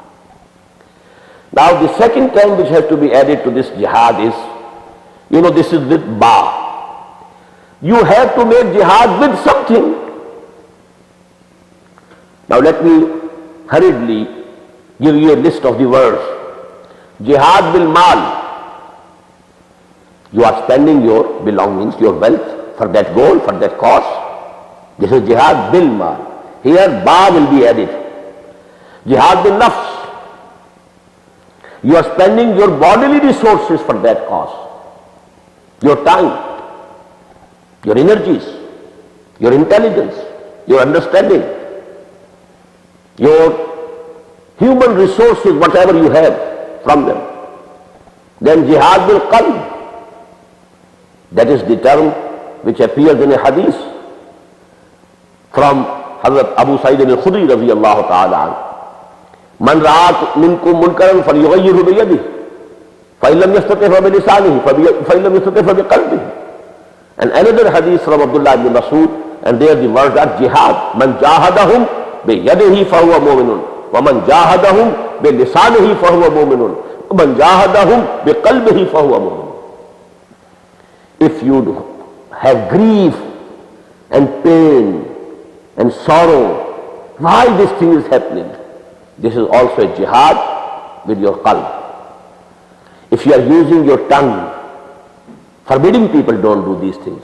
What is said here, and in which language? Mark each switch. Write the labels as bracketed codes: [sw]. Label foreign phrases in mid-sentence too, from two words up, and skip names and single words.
[en] Now the second term which has to be added to this jihad is, this is with ba. You have to make jihad with something. Now let me hurriedly give you a list of the words. [ar] جهاد بالمال. [en] You are spending your belongings, your wealth for that goal, for that cause. This is [ar] جهاد بالمال. [en] Here ba will be added. [ar] جهاد بالنفس. [en] You are spending your bodily resources for that cause. Your time, your energies, your intelligence, your understanding, your human resources, whatever you have from them. [ar] Then جهاد بالقلب. [en] That is the term which appears in a hadith from Hazrat Abu Sa'id al-Khudri [ar] رضي الله تعالى عنه. من رأى منكم منكرا فليغيره بيده فإن لم يستطع فبلسانه فإن لم يستطع فبقلبه. [en] And another hadith from Abdullah ibn Mas'ud, and there the words are jihad. [ar] من جاهدهم بيده فهو مؤمن ومن جاهدهم بلسانه فهو مؤمن ومن جاهدهم بقلبه فهو مؤمن. [en] If you have grief and pain and sorrow, why this thing is happening? This is also a jihad with your qalb. If you are using your tongue, forbidding people don't do these things.